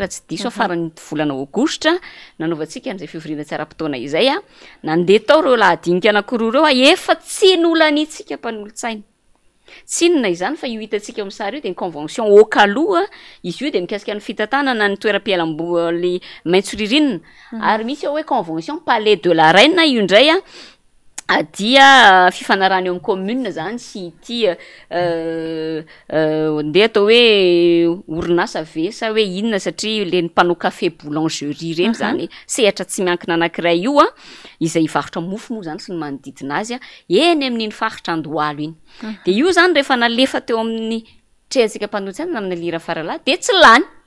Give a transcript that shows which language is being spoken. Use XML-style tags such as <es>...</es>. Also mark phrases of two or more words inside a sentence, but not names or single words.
<mg>raha tsy diso farany volana aogositra nanaovantsika an'izay fivoriana tsy ara-potoana izay nandeha tao reo lahadinika anankiroa reo efa tsy nolanitsika mpanolo-tsaina tsy inona izany fa io hitantsika amin'ny sary io de ny convention okaloha izy io de mikasika ny fitantanana ny toeram-pialamboly maitso ririnina ary misy hoe</mg> <fr>convention palais de la reine</fr> <mg>io indray dia fifanarana eo amin'ny commune zany sy ity ndeha atao hoe orinasa vesa hoe inona satria le ny mpanao</mg> <fr>café boulangerie</fr> <mg>reny zany sehatra tsy miankina anankiray io izay ivarotra mofo moa zany sy ny manodidina azy eny amin'iny faritra Andohalo iny de io zany rehefa nalefa teo amin'ny trehantsika mpanolo-tsaina amina lira faralahy de tsy lany</mg>